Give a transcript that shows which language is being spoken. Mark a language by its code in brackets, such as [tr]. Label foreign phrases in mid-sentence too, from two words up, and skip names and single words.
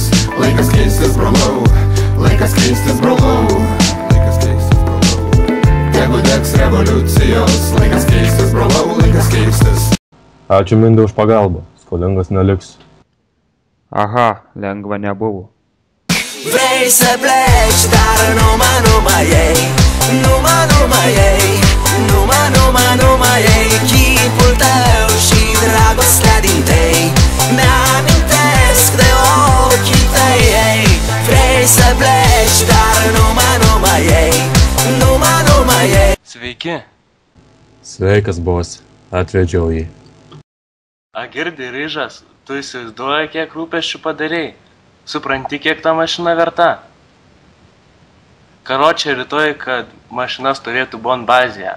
[lt] Laikas keistis, brolau. Laikas keistis, brolau. Laikas keistis, brolau. Jeigu degs revoliucijos. Laikas keistis, brolau, laikas keistis. Ačiū, Mindai, už pagalbą. Skolingas neliksiu. Aha, lengva nebuvo. [ro] Vrei să pleci, dar numai ei. Numai ei. Numai ei. Chipul tău și dragostea din tei mi-amintesc de ochii tăi, ei. Vrei să pleci, dar numai ei. Numai ei. [lt] Sveiki. Sveikas, bos. Atvedžiau jį. A girdi, ryžas, tu įsivaizduoji, kiek rūpesčių padarei. Supranti, kiek ta mašina verta? Karočią rytoj, kad mašina stovėtų bon bazėje.